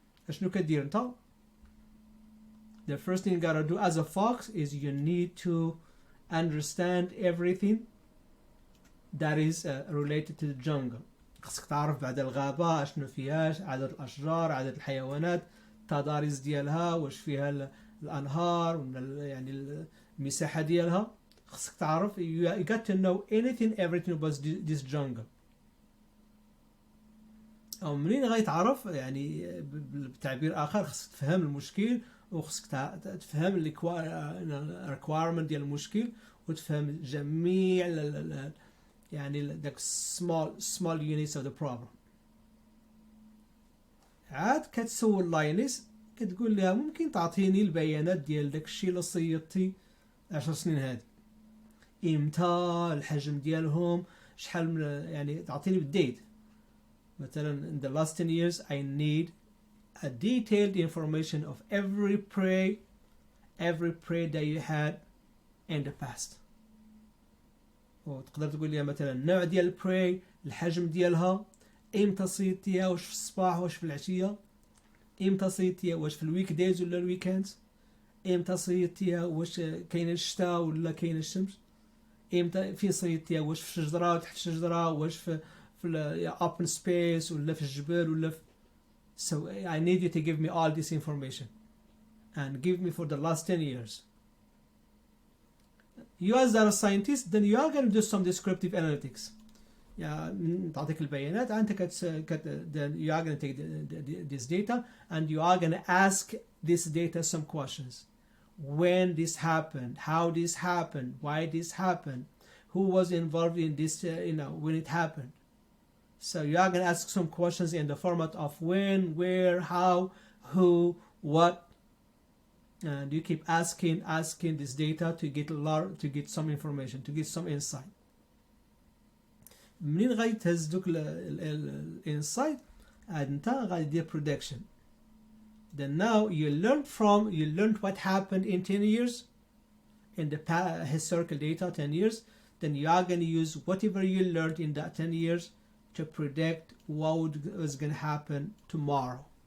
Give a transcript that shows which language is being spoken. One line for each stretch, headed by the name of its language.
Arabic: شنو كدير انت؟
English: The first thing you gotta do as a fox is you need to understand everything that is related to the jungle.
Arabic: خصك تعرف بعد الغابة شنو فيها، عدد الأشجار، عدد الحيوانات، التضاريس ديالها، واش فيها الأنهار، يعني المساحة ديالها. خصك تعرف
English: you got to know everything about this jungle.
Arabic: أو منين غيتعرف يعني بتعبير آخر خصك تفهم المشكل، وخصك تفهم requirement ديال المشكل، وتفهم جميع يعني
English: the small units of the problem.
Arabic: عاد كتسول لاينس كتقول لها ممكن تعطيني البيانات ديال داكشي اللي صيدتي 10 سنين هادي، امتى، الحجم ديالهم، شحال يعني تعطيني بالديت.
English: مثلا in the last 10 years I need a detailed information of every prey that you had in the past.
Arabic: وتقدر تقول لي مثلا النوع ديال البراي، الحجم ديالها، امتى صيدتيها، واش في الصباح واش في العشيه، امتى صيدتيها، واش في الويك دايز ولا الويكاندز، امتى صيدتيها، واش كاين الشتاء ولا كاين الشمس، امتى فين صيدتيها، واش في شجره تحت شجره، واش في open space ولا في الجبال ولا في.
English: So I need you to give me all this information and give me for the last 10 years. You as a scientist, then you are going to do some descriptive analytics.
Arabic: تعطيك البيانات أنت
English: then you are going to take this data and you are going to ask this data some questions. When this happened, how this happened, why this happened, who was involved in this, when it happened. So you are going to ask some questions in the format of when, where, how, who, what. And you keep asking this data to get some information, to get some insight.
Arabic: منين غيتهز دوك الانسايت عاد انت غادي دير prediction.
English: Then now you learned what happened in 10 years in the historical data 10 years. Then you are going to use whatever you learned in that 10 years to predict what is going to happen tomorrow.